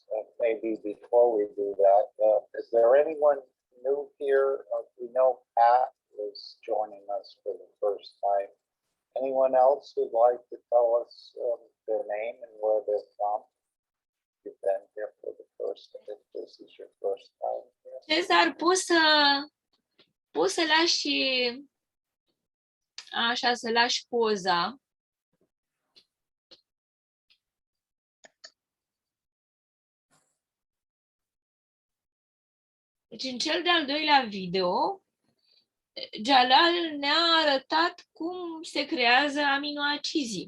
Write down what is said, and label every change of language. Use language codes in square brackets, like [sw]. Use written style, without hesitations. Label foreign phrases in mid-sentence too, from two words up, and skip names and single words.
[en] Maybe before we do that, is there anyone new here? We know Pat is joining us for the first time. Anyone else who'd like to tell us their name and where they're from? You've been here for the first time, if this is your first time here. [ro] Cezar, poți să lași așa, să lași poza. Deci în cel de-al doilea video, Jalal ne-a arătat cum se creează aminoacizii.